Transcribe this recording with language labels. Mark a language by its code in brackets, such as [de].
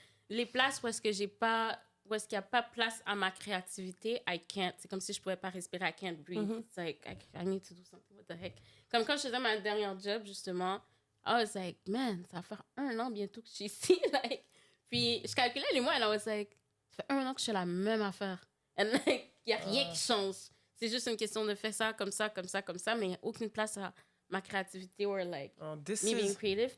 [fr] Les places où est-ce que j'ai pas... Où est-ce qu'il n'y a pas place à ma créativité, I can't. C'est comme si je ne pouvais pas respirer, I can't breathe. [en] It's like, I need to do something, what the heck. [fr] Comme quand je faisais ma dernière job, justement, I was like, man, ça va faire 1 an bientôt que je suis ici. Like, puis je calculais les mois, and I was like, ça fait 1 an que je fais la même affaire. And like, il n'y a rien qui change. C'est juste une question de faire ça, comme ça, comme ça, comme ça, mais il n'y a aucune place à ma créativité or like me being creative.